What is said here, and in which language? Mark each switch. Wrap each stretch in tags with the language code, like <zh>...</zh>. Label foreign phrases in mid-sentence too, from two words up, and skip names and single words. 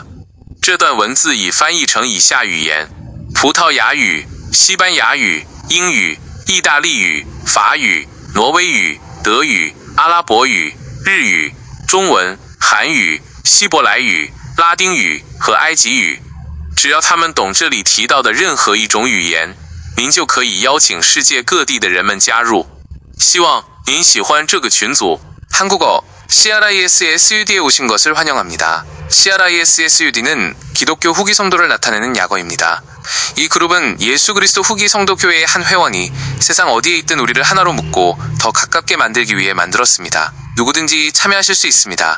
<zh>这段文字已翻译成以下语言：葡萄牙语、西班牙语、英语、意大利语、法语、挪威语、德语、阿拉伯语、日语、中文、韩语、希伯来语、拉丁语和埃及语。只要他们懂这里提到的任何一种语言，您就可以邀请世界各地的人们加入。希望您喜欢这个群组。</zh> <ko>한국어 CRISSUD에 오신 것을 환영합니다. CRISSUD는 기독교 후기 성도를 나타내는 약어입니다. 이 그룹은 예수 그리스도 후기 성도 교회의 한 회원이 세상 어디에 있든 우리를 하나로 묶고 더 가깝게 만들기 위해 만들었습니다. 누구든지 참여하실 수 있습니다.</ko>